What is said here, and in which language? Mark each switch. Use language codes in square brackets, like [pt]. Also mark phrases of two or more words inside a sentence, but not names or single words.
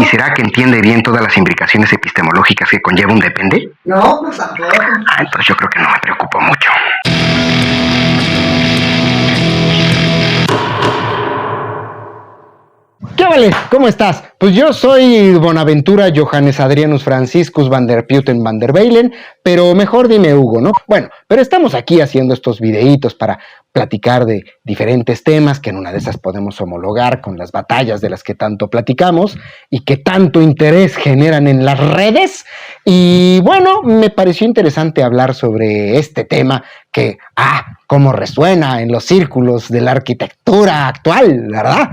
[es] ¿Y será que entiende bien todas las implicaciones epistemológicas que conlleva un depende? No, pues tampoco. Entonces yo creo que no me preocupo mucho. ¿Qué vale? ¿Cómo estás? Pues yo soy Bonaventura Johannes Adrianus Franciscus van der Putten van der Beylen, pero mejor dime Hugo, ¿no? Bueno, pero estamos aquí haciendo estos videitos para platicar de diferentes temas que en una de esas podemos homologar con las batallas de las que tanto platicamos y que tanto interés generan en las redes. Y bueno, me pareció interesante hablar sobre este tema que, cómo resuena en los círculos de la arquitectura actual, ¿verdad?